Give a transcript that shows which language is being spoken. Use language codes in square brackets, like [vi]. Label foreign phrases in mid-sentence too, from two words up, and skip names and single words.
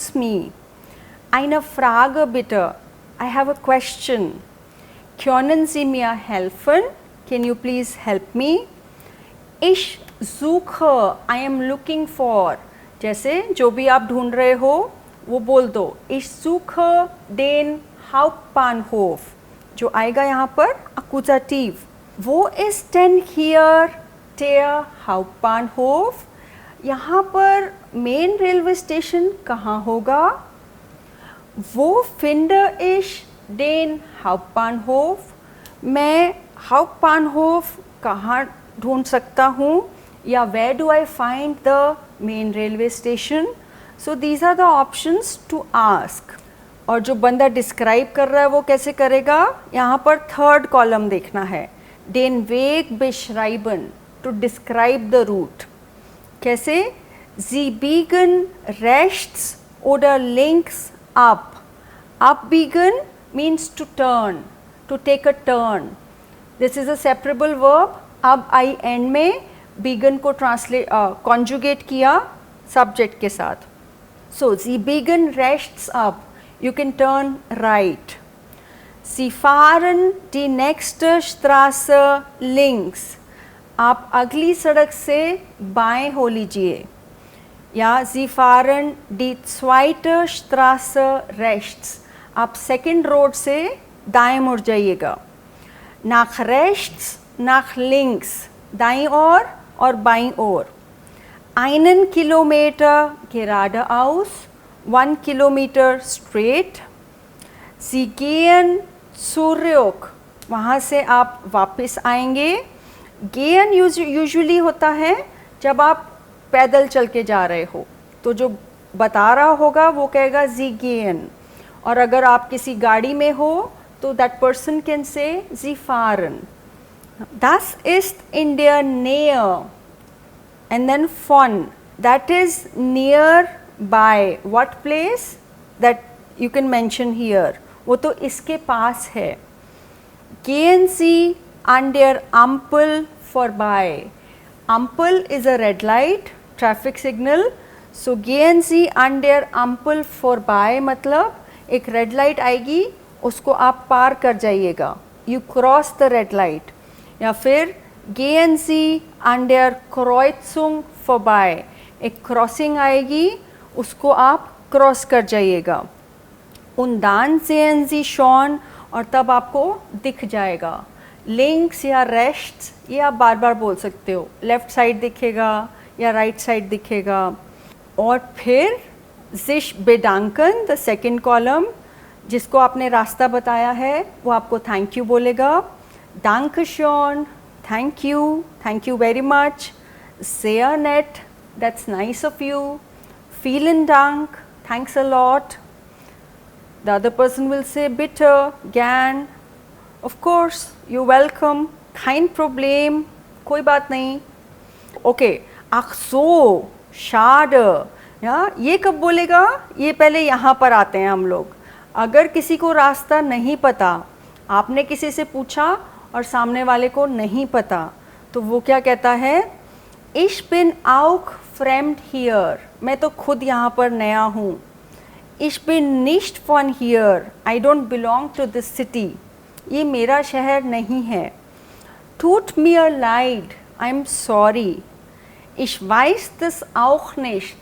[en] me, [de] eine Frage bitte, [en] I have a question, [de] können Sie mir helfen, [en] can you please help me, [de] ich suche, [en] I am looking for, [hi] जैसे जो भी आप ढूंढ रहे हो वो बोल दो, [de] ich suche den Hauptbahnhof, [hi] जो आएगा यहाँ पर Akkusativ। [de] Wo ist denn hier der Hauptbahnhof? [hi] यहाँ पर [en] main railway station [hi] कहाँ होगा? [de] Wo finde ich den Hauptbahnhof. [hi] मैं हाउपबानहोफ कहाँ ढूंढ सकता हूँ, या [en] where do I find the main railway station? so these are the options to ask. [hi] और जो बंदा डिस्क्राइब कर रहा है वो कैसे करेगा? यहाँ पर [en] third column [hi] देखना है, [de] den Weg beschreiben, [en] to describe the route. [de] कैसे? Sie biegen rechts oder links up. [en] Abbiegen means to turn, to take a turn. This is a separable verb. [hi] अब आई एंड में बीगन को ट्रांसलेट कॉन्जुगेट किया सब्जेक्ट के साथ. [de] so Sie biegen rechts ab, [en] you can turn right. [de] Sie fahren die nächste Straße links. [hi] आप अगली सड़क से बाएं हो लीजिए. [de] या Sie fahren die zweite Straße rechts. [hi] आप सेकेंड रोड से दाएं मुड़ जाइएगा. [de] Nach rechts, nach links, [hi] दाईं ओर और बाईं ओर. [de] Einen Kilometer geradeaus, 1 [en] Kilometer straight. [de] Sie gehen zurück, [hi] वहाँ से आप वापस आएंगे. Gehen यूजुअली होता है जब आप पैदल चल के जा रहे हो, तो जो बता रहा होगा वो कहेगा [de] Sie gehen. [hi] और अगर आप किसी गाड़ी में हो तो [en] that person can say [de] Sie fahren. Das ist in der Nähe. [en] And then von, that is nearby. What place? That you can mention here. [hi] वो तो इसके पास है. [de] Gehen Sie an der Ampel vorbei. [en] Ampel is a red light, traffic signal. [de] So gehen Sie an der Ampel vorbei [hi] मतलब एक [en] red light [hi] आएगी, उसको आप पार कर जाइएगा. [en] you cross the red light. [de] या फिर gehen Sie an der Kreuzung vorbei. [hi] एक क्रॉसिंग आएगी, उसको आप क्रॉस कर जाइएगा. [de] Und dann sehen Sie schon, [hi] और तब आपको दिख जाएगा. लिंक्स या रेस्ट्स ये आप बार बार बोल सकते हो. [en] left side [hi] दिखेगा या [en] right side [hi] दिखेगा. और फिर [de] sich bedanken, [en] the second column, [hi] जिसको आपने रास्ता बताया है वो आपको [en] thank you [hi] बोलेगा. [de] Dankeschön, [en] thank you very much. [de] Sehr nett, [en] that's nice of you. [de] Vielen Dank, [en] thanks a lot. The other person will say [de] bitte, gern, [en] of course, you're welcome, [de] kein Problem, [hi] कोई बात नहीं. [de] Okay, ach so, schade. [hi] या ये कब बोलेगा? ये पहले यहाँ पर आते हैं हम लोग. अगर किसी को रास्ता नहीं पता, आपने किसी से पूछा और सामने वाले को नहीं पता, तो वो क्या कहता है? [de] Ich bin auch fremd hier. [hi] मैं तो खुद यहाँ पर नया हूँ. [de] Ich bin nicht von hier. [en] I don't belong to this city. [hi] ये मेरा शहर नहीं है. [de] Tut mir leid. [en] I'm sorry. [de] Ich weiß das auch nicht.